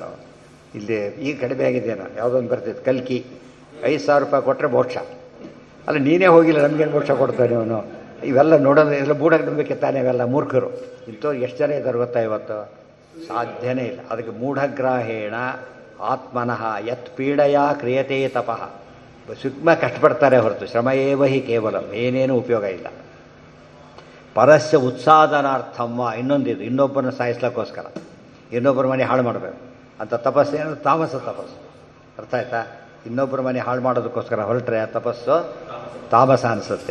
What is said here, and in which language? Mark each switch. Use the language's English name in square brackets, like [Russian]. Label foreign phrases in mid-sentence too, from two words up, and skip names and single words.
[Kannada] ಇಲ್ಲಿ ಈಗ ಕಡಿಮೆ ಆಗಿದ್ದೇನೋ, ಯಾವುದೊಂದು ಬರ್ತಿತ್ತು ಕಲ್ಕಿ, 5,000 ರೂಪಾಯಿ ಕೊಟ್ಟರೆ ಮೋಕ್ಷ. ಅಲ್ಲ, ನೀನೇ ಹೋಗಿಲ್ಲ, ನಮಗೇನು ಮೋಕ್ಷ ಕೊಡ್ತಾನೆ ಅವನು. ಇವೆಲ್ಲ ನೋಡೋದು ಎಲ್ಲ ಮೂಢನಂಬಿಕೆ ತಾನೇ, ಇವೆಲ್ಲ ಮೂರ್ಖರು. ಇಂಥವ್ರು ಎಷ್ಟು ಜನ ಇದ್ದಾರೆ ಗೊತ್ತಾ ಇವತ್ತು, ಸಾಧ್ಯನೇ ಇಲ್ಲ. [Sanskrit] ಅದಕ್ಕೆ ಮೂಢಗ್ರಾಹೇಣ ಆತ್ಮನಃ ಯತ್ ಪೀಡಯಾ ಕ್ರಿಯತೆ ತಪಃ. [Kannada] ಸುಗ್ಮ ಕಷ್ಟಪಡ್ತಾರೆ ಹೊರತು [Sanskrit] ಶ್ರಮಯೇವ ಹಿ ಕೇವಲ, [Kannada] ಏನೇನೂ ಉಪಯೋಗ ಇಲ್ಲ. [Sanskrit] ಪರಸ್ಯ ಉತ್ಸಾದನಾರ್ಥಮ್ಮ, [Kannada] ಇನ್ನೊಂದಿದು, ಇನ್ನೊಬ್ಬರನ್ನ ಸಾಯಿಸ್ಲಿಕ್ಕೋಸ್ಕರ, ಇನ್ನೊಬ್ಬರ ಮನೆ ಹಾಳು ಮಾಡಬೇಕು ಅಂತ ತಪಸ್ಸೇನು ತಾಮಸ ತಪಸ್ಸು. ಅರ್ಥ ಆಯ್ತಾ? ಇನ್ನೊಬ್ಬರ ಮನೆ ಹಾಳು ಮಾಡೋದಕ್ಕೋಸ್ಕರ ಹೊರಟ್ರೆ ಆ ತಪಸ್ಸು ತಾಮಸ ಅನಿಸುತ್ತೆ.